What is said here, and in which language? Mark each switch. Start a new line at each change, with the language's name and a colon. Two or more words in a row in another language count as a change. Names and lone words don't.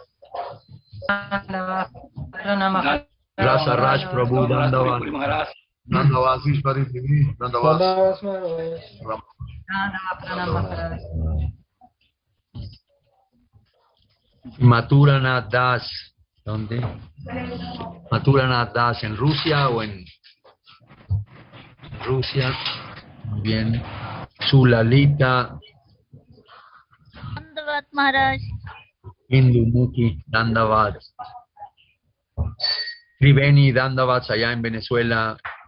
Spanish: Rasa Raj Prabhu Dandavat. Dandavat Ishwari Devi, Dandavat. Mathuranath Das, ¿dónde? Mathuranath Das, ¿en Rusia o en Rusia? Muy bien. Sulalita. Dandavat Maharaj. Indumuki Dandavat. Triveni Dandavat allá en Venezuela.